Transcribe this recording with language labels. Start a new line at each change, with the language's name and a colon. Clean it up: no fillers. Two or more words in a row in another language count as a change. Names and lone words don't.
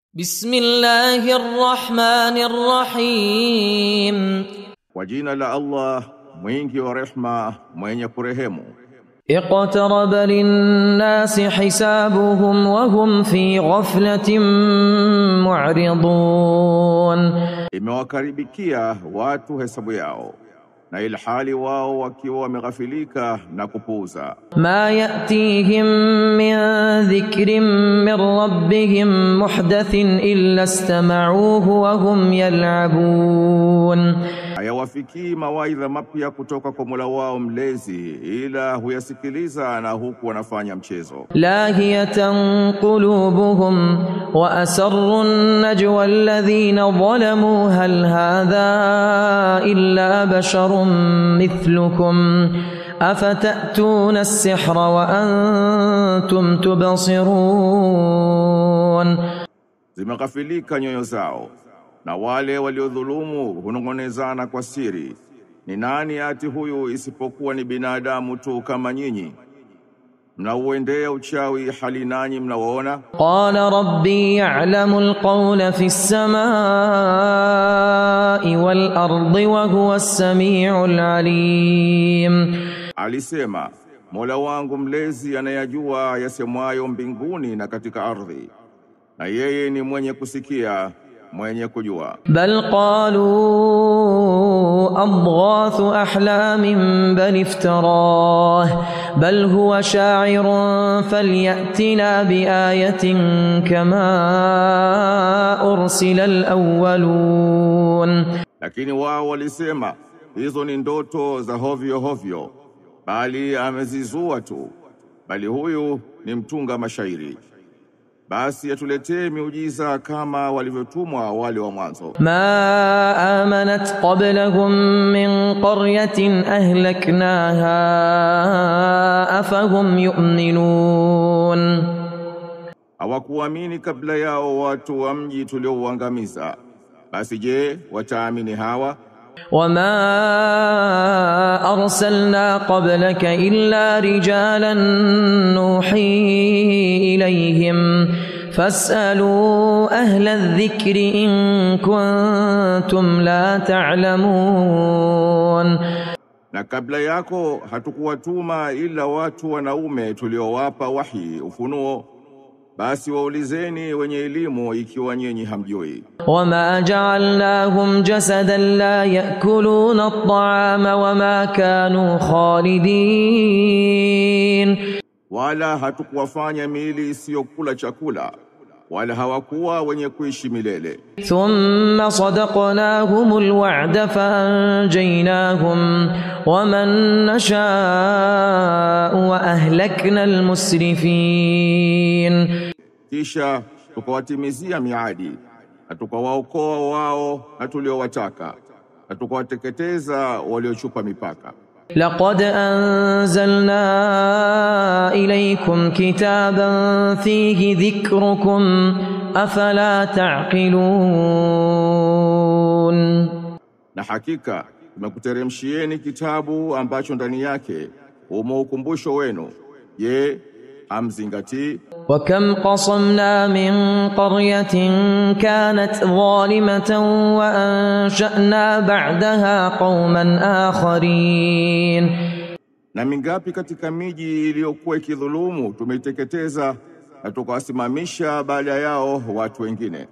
Arabic: بسم الله الرحمن الرحيم.
Swahili: Kwa jina la Allah mwingi wa rehma mwenye kurehemu.
Arabic: اقترب للناس حسابهم وهم في غفلة معرضون.
Swahili: Imewakaribikia watu hesabu yao na ilhali wao wakiwa wameghafilika na kupuuza.
Arabic: ما يأتيهم من ذكر من ربهم محدث إلا استمعوه وهم يلعبون.
Swahili: Hayawafikii mawaidha mapya kutoka kwa Mola wao mlezi ila huyasikiliza na huku wanafanya mchezo.
Arabic: لاهية قلوبهم وأسروا النجوى الذين ظلموا هل هذا إلا بشر مثلكم أفتأتون السحر وأنتم تبصرون.
Swahili: Zimeghafilika nyoyo zao na wale waliodhulumu hunongonezana kwa siri, ni nani ati huyu isipokuwa ni binadamu tu kama nyinyi? Mnauendea uchawi hali nanyi mnawaona?
Arabic: قال ربي يعلم القول في السماء والأرض وهو السميع العليم.
Swahili: Alisema, Mola wangu mlezi anayajua yasemwayo mbinguni na katika ardhi, na yeye ni mwenye kusikia mwenye kujua.
Arabic: بل قالوا أضغاث أحلام بل افتراه بل هو شاعر فليأتنا بآية كما أرسل الأولون.
Swahili: Lakini wao walisema, hizo ni ndoto za hovyo hovyo, bali amezizua tu, bali huyu ni mtunga mashairi. Basi atuletee miujiza kama walivyotumwa wale wa mwanzo.
Arabic: ما آمنت قبلهم من قرية أهلكناها أفهم يؤمنون.
Swahili: Hawakuamini kabla yao watu wa mji tuliouangamiza, basi je, wataamini hawa?
Arabic: وما أرسلنا قبلك إلا رجالا نوحي إليهم فاسألوا أهل الذكر إن كنتم لا تعلمون.
Swahili: Na kabla yako hatukuwatuma ila watu wanaume tuliowapa wahi ufunuo, basi waulizeni wenye elimu ikiwa nyinyi hamjui.
Arabic: وما جعلناهم جسدا لا يأكلون الطعام وما كانوا خالدين.
Swahili: Wala hatukuwafanya miili isiyokula chakula, wala hawakuwa wenye kuishi milele.
Arabic: ثم صدقناهم الوعد فأنجيناهم ومن نشاء وأهلكنا المسرفين.
Swahili: Kisha tukawatimizia miadi, na tukawaokoa wao na tuliowataka, na tukawateketeza waliochupa mipaka.
Arabic: لقد أنزلنا إليكم كتابا فيه ذكركم أفلا تعقلون.
Swahili: Na hakika tumekuteremshieni kitabu ambacho ndani yake umo ukumbusho wenu. Je, hamzingatii?
Arabic: وكم قصمنا من قرية كانت ظالمة وأنشأنا بعدها قوما آخرين.
Swahili: Na mingapi katika miji iliyokuwa ikidhulumu tumeiteketeza na tukawasimamisha baada yao watu wengine.